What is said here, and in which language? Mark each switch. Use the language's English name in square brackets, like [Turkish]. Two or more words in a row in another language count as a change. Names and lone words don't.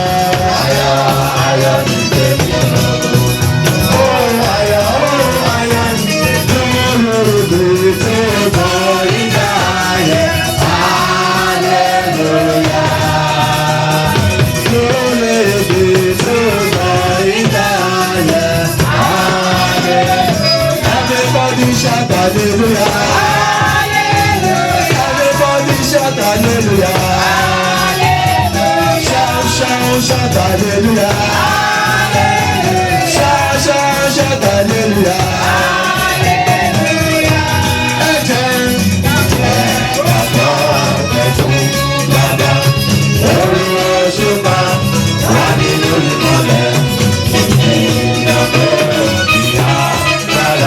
[Yoruba] Ayọ̀ ní tẹ̀mí. Ayọ̀ ní tẹ̀mí. Lórí tó bọ̀ ìgbà yẹn. Hallelujah. Lórí tó bọ̀ ìgbà yẹn. [English] Hallelujah. Everybody shout hallelujah. Hallelujah. Everybody shout hallelujah. Hallelujah. Shout, shout, shout hallelujah. Hallelujah. Shout, shout, shout hallelujah. Hallelujah. [Yoruba] Bàbá, lórí òṣùpá, wà nínú ìmọ̀lẹ̀, ìdàgbẹ́ ìyá rárá.